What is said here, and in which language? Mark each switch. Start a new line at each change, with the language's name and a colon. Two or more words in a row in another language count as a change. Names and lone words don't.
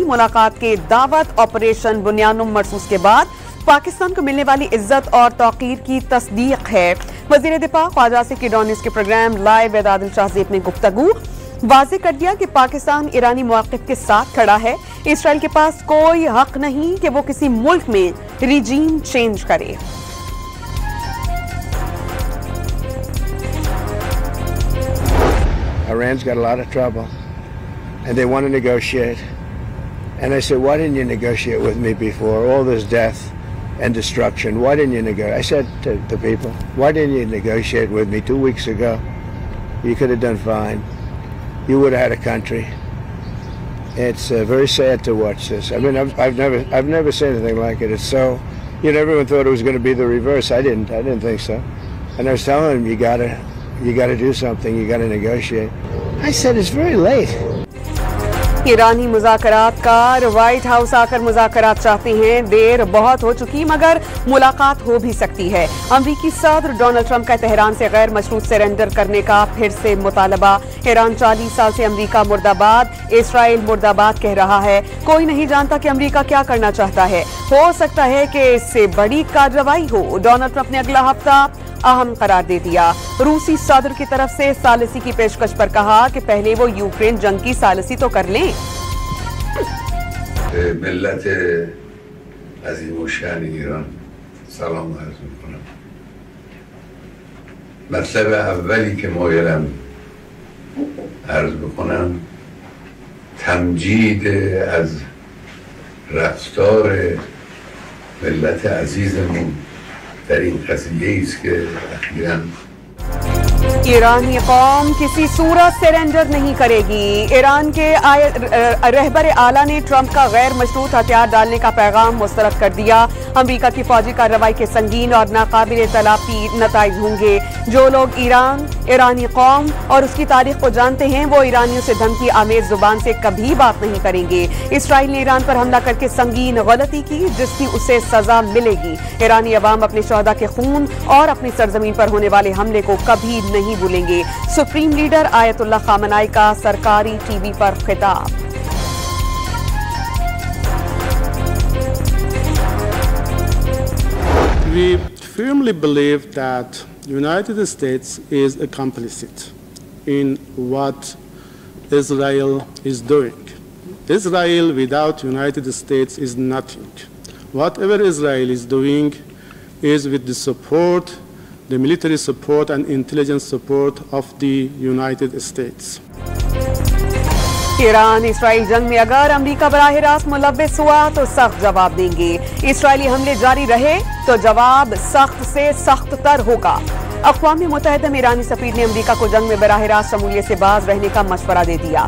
Urdu: ملاقات کے دعوت آپریشن بنیان مرصوص کے بعد پاکستان کو ملنے والی عزت اور توقیر کی تصدیق ہے. وزیر دفاع خواجہ آصف کی ڈان نیوز کے پروگرام لائیو ود عادل شاہزیب نے گفتگو واضح کر دیا کہ پاکستان ایرانی موقف کے ساتھ کھڑا ہے. اسرائیل کے پاس کوئی حق نہیں کہ وہ کسی ملک میں
English: regime change
Urdu: کرے.
English: Iran's got a lot of trouble, and they want to negotiate. And I said, why didn't you negotiate with me before? All this death and destruction. Why didn't you negotiate? I said to the people, why didn't you negotiate with me 2 weeks ago? You could have done fine. You would have had a country. It's very sad to watch this. I mean, I've never seen anything like it. It's so, everyone thought it was going to be the reverse. I didn't think so. And I was telling them, you got to do something. You got to negotiate. I said it's very late.
Urdu: ایرانی مذاکرات‌کار وائٹ ہاؤس آکر مذاکرات چاہتے ہیں. دیر بہت ہو چکی مگر ملاقات ہو بھی سکتی ہے. امریکی صدر ڈونلڈ ٹرمپ کا تہران سے غیر مشروط سرنڈر کرنے کا پھر سے مطالبہ. ایران 40 سال سے امریکہ مردہ‌باد، اسرائیل مردہ‌باد کہہ رہا ہے. کوئی نہیں جانتا کہ امریکہ کیا کرنا چاہتا ہے۔ ہو سکتا ہے کہ اس سے بڑی کارروائی ہو. ڈونلڈ ٹرمپ نے اگلا ہفتہ اہم قرار دے دیا۔ روسی صدر کی طرف سے ثالثی کی پیشکش پر کہا کہ پہلے وہ یوکرین جنگ کی ثالثی تو کر لیں.
Persian: ملت عظیم شان ایران سلام عرض میکنم. مطلب اولی که مایلم عرض بکنم تمجید از رفتار ملت عزیزمون در این قضیه است که اخیراً
Urdu: ایرانی قوم کسی صورت سرنڈر نہیں کرے گی. ایران کے رہبر اعلیٰ نے ٹرمپ کا غیر مشروط ہتھیار ڈالنے کا پیغام مسترد کر دیا. امریکہ کی فوجی کارروائی کے سنگین اور ناقابل تلافی نتائج ہوں گے. جو لوگ ایرانی قوم اور اس کی تاریخ کو جانتے ہیں وہ ایرانیوں سے دھمکی آمیز زبان سے کبھی بات نہیں کریں گے. اسرائیل نے ایران پر حملہ کر کے سنگین غلطی کی جس کی اسے سزا ملے گی. ایرانی عوام اپنے شہدا کے خون اور اپنی سرزمین پر ہونے والے حملے کو کبھی نہیں بھولیں گے.
English: supreme leader
Urdu: آیت اللہ خامنہ‌ای کا سرکاری ٹی وی پر خطاب.
English: We firmly believe that the United States is complicit in what Israel is doing. Israel without the United States is nothing. Whatever Israel is doing is with the support, the military support and intelligence support of the United States.
Urdu: ایران اسرائیل جنگ میں اگر امریکہ براہ راست ملوث ہوا تو سخت جواب دیں گے. اسرائیلی حملے جاری رہے تو جواب سخت سے سخت تر ہوگا. اقوام متحدہ میں ایرانی سفیر نے امریکہ کو جنگ میں براہ راست شمولیت سے باز رہنے کا مشورہ دے دیا.